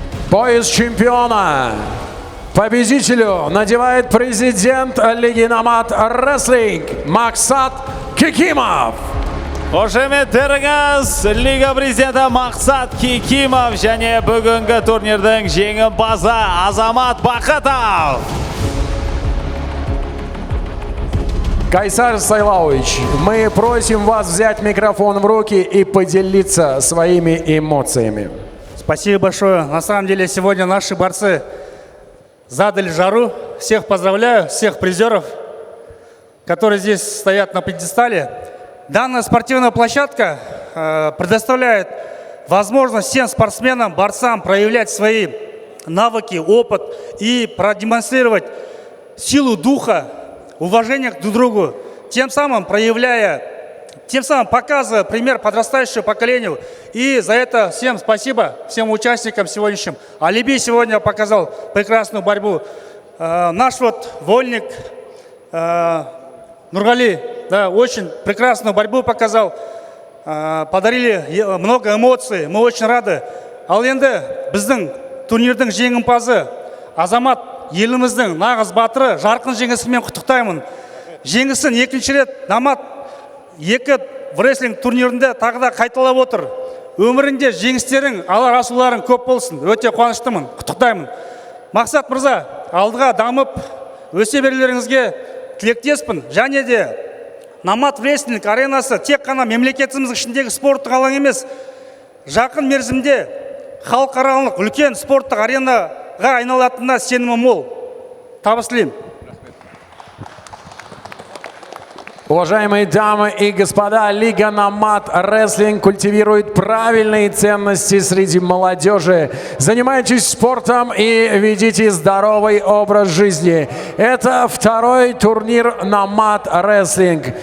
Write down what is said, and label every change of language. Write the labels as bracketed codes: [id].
[ru] Пояс чемпиона победителю надевает президент лиги Намат Рестлинг Максат Кикимов. [kk] Қошеметтеріңіз Лига президенті Мақсат Кикимов және бүгінгі турнирдің жеңімпазы Азамат Бақытов. [ru] Кайсар Сайлович, мы просим вас взять микрофон в руки и поделиться своими эмоциями. Спасибо большое. На самом деле сегодня наши борцы задали жару. Всех поздравляю, всех призеров, которые здесь стоят на пьедестале. Данная спортивная площадка предоставляет возможность всем спортсменам, борцам проявлять свои навыки, опыт и продемонстрировать силу духа, уважение друг к другу, тем самым показывая пример подрастающему поколению. И за это всем спасибо, всем участникам сегодняшним. Алиби сегодня показал прекрасную борьбу. Наш вот вольник Нургали, да, очень прекрасную борьбу показал. Подарили много эмоций, мы очень рады. [kk] Ал енді біздің турнирдің жеңімпазы Азамат еліміздің нағыз батыры жарқын жеңісімен құттықтаймын. Жеңісін екінші рет Намат екі рестлинг турнирінде тағы да қайталап отыр. Өмірінде жеңістерің, алар асуларың көп болсын. Өте қуаныштымын, құттықтаймын. Мақсат мырза, алдыға дамып, өсе берулеріңізге тілектеспін. Және де Намат рестлинг аренасы тек қана мемлекетіміздің ішіндегі спорттық алаң емес, жақын мерзімде халықаралық үлкен спорттық аренаға айналатынына сенімім мол. Табыс тілеймін. [ru] Уважаемые дамы и господа, Лига Намат Рестлинг культивирует правильные ценности среди молодежи. Занимайтесь спортом и ведите здоровый образ жизни. Это второй турнир Намат Рестлинг.